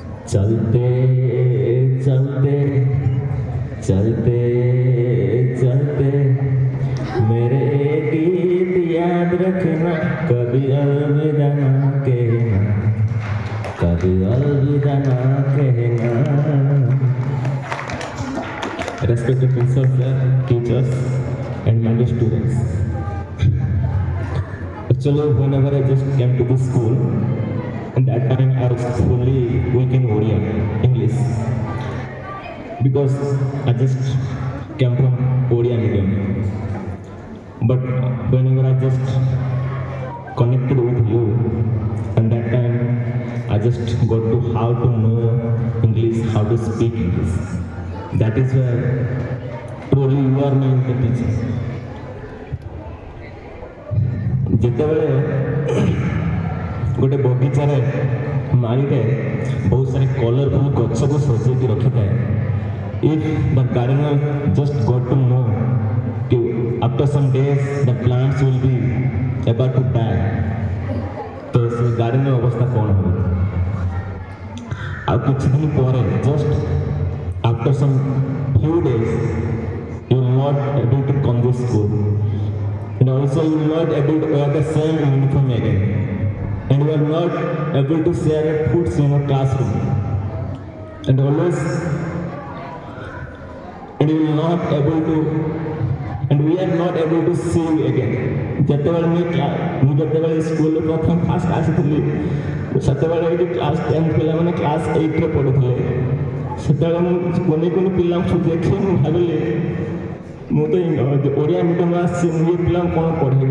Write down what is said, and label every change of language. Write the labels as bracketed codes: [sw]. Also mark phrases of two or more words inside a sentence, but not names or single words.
[hi] चलते चलते चलते चलते मेरे गीत याद रखना, कभी अलविदा ना कहना, कभी अलविदा ना कहना। [en] Respected principals, sir, teachers, and my dear students. Actually, whenever I just came to this school, and that time I was fully weak in Odia, English, because I just came from Odia medium. But whenever I just connected with you, and that time I just got to how to know English, how to speak English. That is why truly you are my teacher. [or] ଯେତେବେଳେ ଗୋଟେ ବଗିଚାରେ ମାଳିରେ ବହୁତ ସାରି କଲରଫୁଲ ଗଛକୁ ସଜେଇକି ରଖିଥାଏ, [en] if the gardener just got to know कि after some days the plants will be about to die, [or] तो ସେ ଗାର୍ଡେନର ଅବସ୍ଥା କ'ଣ ହେବ? ଆଉ କିଛି ଦିନ ପରେ [en] just after some few days you will not able to come to school, and also you will not able to wear the same uniform again, and you are not able to share foods in your classroom, and always and you will not able to and we are not able to see you again. [or] ଯେତେବେଳେ ମୁଁ ଯେତେବେଳେ ସ୍କୁଲରେ ପ୍ରଥମ ଫାଷ୍ଟ ଆସିଥିଲି, ସେତେବେଳେ ଏଇଠି କ୍ଲାସ୍ 10 ପିଲାମାନେ କ୍ଲାସ୍ 8ରେ ପଢ଼ୁଥିଲେ। ସେତେବେଳେ ମୁଁ କୁନି କୁନି ପିଲାଙ୍କୁ ଦେଖି ମୁଁ ଭାବିଲି ମୁଁ ତ ଓଡ଼ିଆ ମିଡ଼ିୟମ୍ ଆସିଛି, ମୁଁ ଏ ପିଲାଙ୍କୁ କ'ଣ ପଢ଼େଇବି।